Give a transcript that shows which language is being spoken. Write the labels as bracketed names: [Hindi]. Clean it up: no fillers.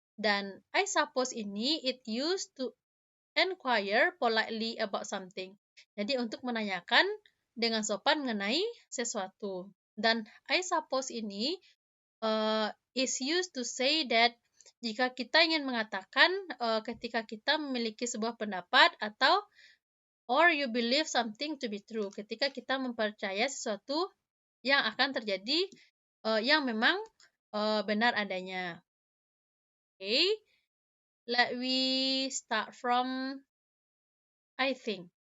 [English] Dan I suppose ini it used to inquire politely about something. [Indonesian] Jadi untuk menanyakan dengan sopan mengenai sesuatu. Dan I suppose ini [English] is used to say that [Indonesian] jika kita ingin mengatakan ketika kita memiliki sebuah pendapat atau [English] or you believe something to be true, [Indonesian] ketika kita mempercayai sesuatu yang akan terjadi yang memang benar adanya. [English] Okay, let we start from I think.